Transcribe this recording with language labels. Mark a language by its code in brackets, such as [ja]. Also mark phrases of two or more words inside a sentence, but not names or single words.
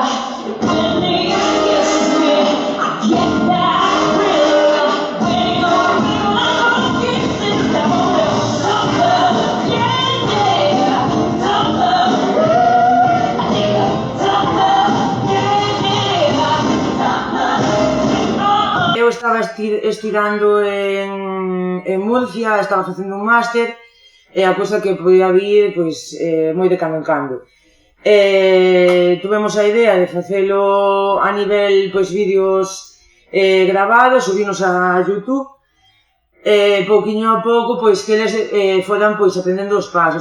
[en] When you kiss me, I get that thrill. When you feel like kissing someone, some love, yeah. Some love, I need some love, yeah. [gl] Eu estaba estirando en Murcia, estaba facendo un máster, e a cousa que podía vir, pois, moi de cando en cando. Tuvemos a idea de facelo a nivel, pois, vídeos grabados, subirnos a YouTube, pouquiño a pouco, pois, que eles foran, pois, aprendendo os pasos.